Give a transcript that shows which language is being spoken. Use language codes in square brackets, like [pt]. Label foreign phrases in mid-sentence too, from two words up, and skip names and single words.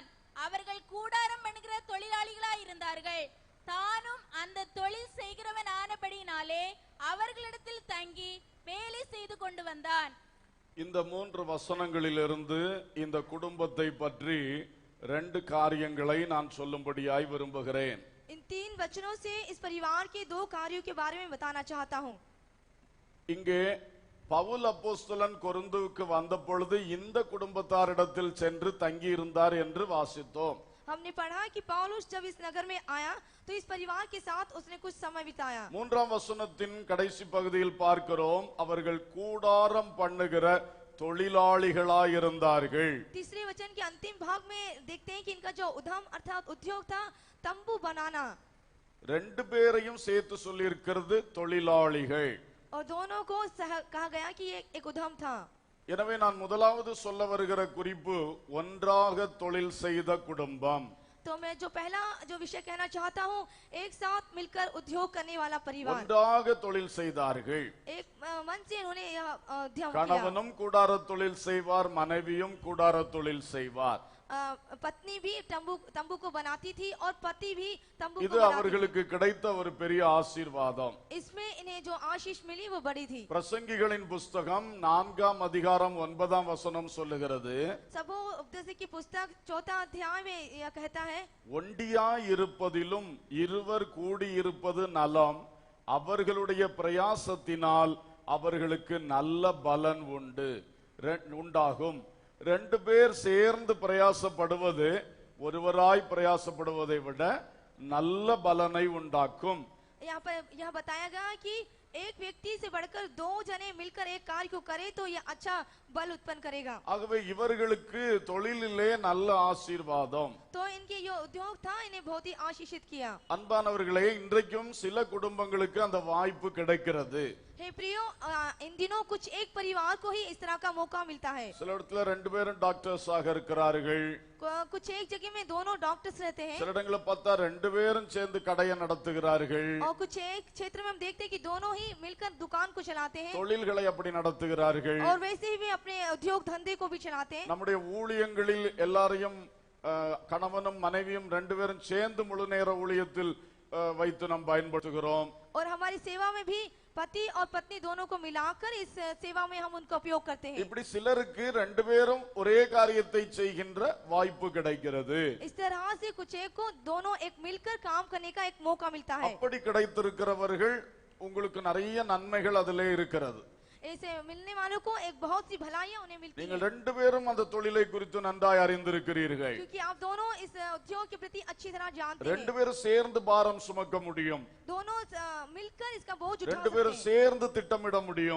[ta] அவர்கள் கூடாரம் பண்ணுகிற தொழிலாளிகளாய் இருந்தார்கள். தானும் அந்த தொழில் செய்கிறவன் ஆனபடினாலே அவர்களிடத்தில் தங்கி வேலை செய்து கொண்டு வந்தான். இந்த 3 வசனங்களிலிருந்து இந்த குடும்பத்தை பற்றி 2 காரியங்களை நான் சொல்லும்படியாய் விரும்புகிறேன். [hi] इन 3 वचनों से इस परिवार के 2 कार्यों के बारे में बताना चाहता हूं. [ta] இங்கே பவுல் அப்போஸ்தலன் கொரிந்துவுக்கு வந்த பொழுது இந்த குடும்பத்தாரிடத்தில் சென்று தங்கி இருந்தார் என்று வாசித்தோம். [hi] हमने पढ़ा कि पौलुस जब इस नगर में आया तो इस परिवार के साथ उसने कुछ समय बिताया. [ta] 3ஆம் வசனத்தின் கடைசி பகுதியில் பார்க்கிறோம் அவர்கள் கூடாரம் பண்ணுகிற தொழிலாளிகளாய் இருந்தார்கள். [hi] तीसरे वचन के अंतिम भाग में देखते हैं कि इनका जो उद्यम अर्थात उद्योग था तंबू बनाना. [ta] 2 பேரையும் சேர்த்து சொல்லி இருக்கிறது தொழிலாளிகள். [hi] और दोनों को कहा गया कि ये एक उद्यम था. [ta] எனவே நான் முதலாவது சொல்ல வருகிற குறிப்பு ஒன்றாக தொழில் செய்த குடும்பம். [hi] तो मैं जो पहला जो विषय कहना चाहता हूँ एक साथ मिलकर उद्योग करने वाला परिवार. [ta] ஒன்றாக தொழில் செய்தார்கள். [hi] एक मन से इन्होंने यह उद्यम किया. [ta] கணவனும் கூடார தொழில் செய்வார், மனைவியும் கூடார தொழில் செய்வார். [hi] पत्नी भी तंबू को बनाती थी और पति भी तंबू को [ta] இது [hi] बनाती [ta] அவர்களுக்கு கிடைத்த ஒரு பெரிய ஆசீர்வாதம். [hi] इसमें इन्हें जो आशीष मिली वो बड़ी थी. [ta] பிரசங்கிகளின் புஸ்தகம் 4ஆம் அதிகாரம் 9ஆம் வசனம் சொல்லுகிறது, [hi] सबो उपदेश की पुस्तक 4 अध्याय में यह कहता है, [ta] ஒண்டியாய் இருப்பதிலும் இருவர் கூடியிருப்பது நலம், அவர்களுடைய பிரயாசத்தினால் அவர்களுக்கு நல்ல பலன் உண்டாகும். 2 பேர் சேர்ந்து பிரயாசப்படுவது ஒருவராய் பிரயாசப்படுவதை விட நல்ல பலனை உண்டாக்கும். [hi] यहाँ पर यह बताया गया कि एक व्यक्ति से बढ़कर 2 जने मिलकर एक कार्य को करे तो यह अच्छा बल उत्पन्न करेगा. [ta] ஆகவே இவர்களுக்கு தொழிலிலே நல்ல ஆசீர்வாதம். [hi] तो इनके जो उद्योग था इन्हें बहुत ही आशीषित किया. [ta] அன்பானவர்களே, இன்றைக்கும் சில குடும்பங்களுக்கு அந்த வாய்ப்பு கிடைக்கிறது. [hi] हे प्रियो, इन दिनों कुछ एक परिवार को ही इस तरह का मौका मिलता है. [ta] சில இடத்துல 2 பேரும் டாக்டர்ஸாக இருக்கிறார்கள். [hi] कुछ एक जगह में दोनों डॉक्टर्स रहते हैं. [ta] சில இடங்களை பார்த்தா 2 பேரும் சேர்ந்து கடையை நடத்துகிறார்கள். [hi] और कुछ एक क्षेत्र में हम देखते हैं कि दोनों ही मिलकर दुकान को चलाते हैं. [ta] தொழில்களை அப்படி நடத்துகிறார்கள். [hi] और वैसे ही वे अपने उद्योग धंधे को भी चलाते हैं. [ta] நம்முடைய ஊழியங்களில் எல்லாரையும் கணவனும் மனைவியும் 2 பேரும் சேர்ந்து முழு நேர ஊழியத்தில் வைத்து நாம் பயன்படுத்துகிறோம். [hi] और हमारी सेवा में भी पति और पत्नी दोनों को मिलाकर इस सेवा में हम उनका उपयोग करते हैं. [ta] இப்படி சிலருக்கு 2 பேரும் ஒரே காரியத்தை செய்கின்ற வாய்ப்பு கிடைக்கிறது. [hi] इस तरह से कुछ एक को दोनों एक मिलकर काम करने का एक मौका मिलता है. [ta] அப்படி கிடைத்திருக்கிறவர்கள் உங்களுக்கு நிறைய நன்மைகள் அதிலே இருக்கிறது. [hi] ऐसे मिलने वालों को एक बहुत सी भलाइयां उन्हें मिलती [ta] நீங்கள் [hi] हैं, [ta] ரெண்டு பேரும் அந்த தொழிலை குறித்து நன்றாய் அறிந்திருக்கிறீர்கள். [hi] क्योंकि आप दोनों इस उद्योग के प्रति अच्छी तरह जानते [ta] ரெண்டு [hi] हैं। [ta] பேரும் சேர்ந்து பாரம் சுமக்க முடியும். [hi] दोनों मिलकर इसका बोझ उठा [ta] ரெண்டு [hi] सकते [ta] பேரும் [hi] हैं। [ta] சேர்ந்து திட்டமிட முடியும்.